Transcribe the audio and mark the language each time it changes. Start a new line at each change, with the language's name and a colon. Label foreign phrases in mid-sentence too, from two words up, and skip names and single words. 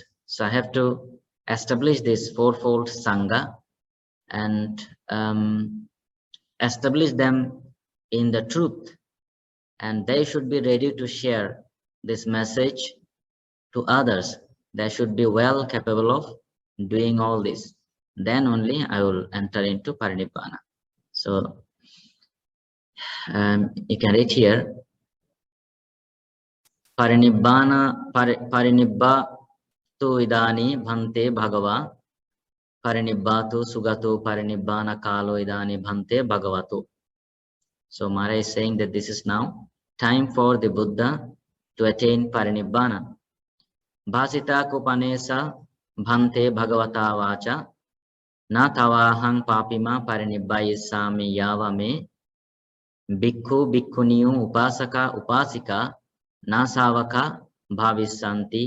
English: So I have to establish this fourfold Sangha and establish them in the truth, and they should be ready to share this message to others. They should be well capable of doing all this. Then only I will enter into parinibbana. So you can read here,
Pali: parinibba tu idani bhante bhagava, parinibbatu sugato parinibbana kalo idani bhante bhagavato.
English: So Mara is saying that this is now time for the Buddha to attain parinibbana.
Pali: Bhasita kupanesa bhante bhagavata vacha na tavahang papima parinibbayisami yavame bhikkhu bhikkhuniyu upasaka upasika na savaka bhavisanti